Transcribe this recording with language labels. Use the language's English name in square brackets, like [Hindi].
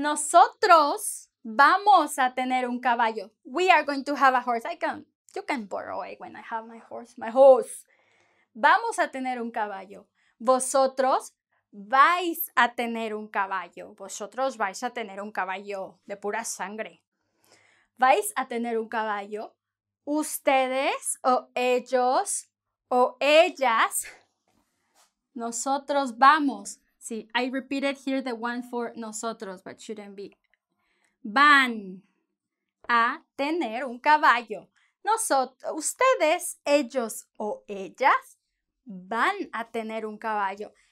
[Spanish] Nosotros vamos a tener un caballo. [English] We are going to have a horse. You can borrow it when I have my horse. [Spanish] Vamos a tener un caballo. Vosotros vais a tener un caballo. Vosotros vais a tener un caballo de pura sangre. Vais a tener un caballo. Ustedes o ellos o ellas. Nosotros vamos. [English] See, I repeated here the one for nosotros, but shouldn't be. [Spanish] Van a tener un caballo. Ustedes, ellos o ellas van a tener un caballo.